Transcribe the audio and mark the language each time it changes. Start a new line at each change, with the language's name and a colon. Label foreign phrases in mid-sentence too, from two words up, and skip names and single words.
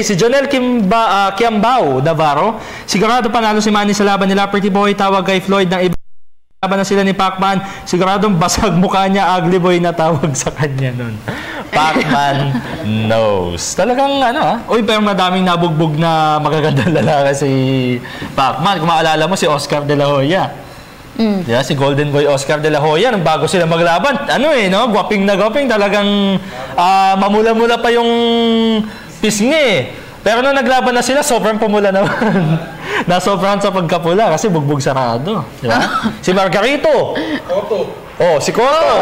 Filipino: Si Jonel Kiambao Navarro, sigurado panalo si Manny sa laban nila.
English: Pretty boy,
Filipino: tawag kay Floyd ng iba. Laban na sila ni Pacman. Siguradong basag mukha niya,
English: ugly boy
Filipino: na tawag sa kanya nun.
English: Pacman knows.
Filipino: Talagang uy, pero madaming nabugbog na magagandang lalaki si Pacman. Kung maalala mo, si Oscar De La Hoya. Yeah, si Golden Boy Oscar De La Hoya, nung bago sila maglaban, gwaping na gwaping, talagang mamula-mula pa yung pisngi. Pero nung naglaban na sila, sobrang pumula naman. Nasobrahan sa pagkapula kasi bugbog sarado. Di ba? Si Margarito. Si Cotto.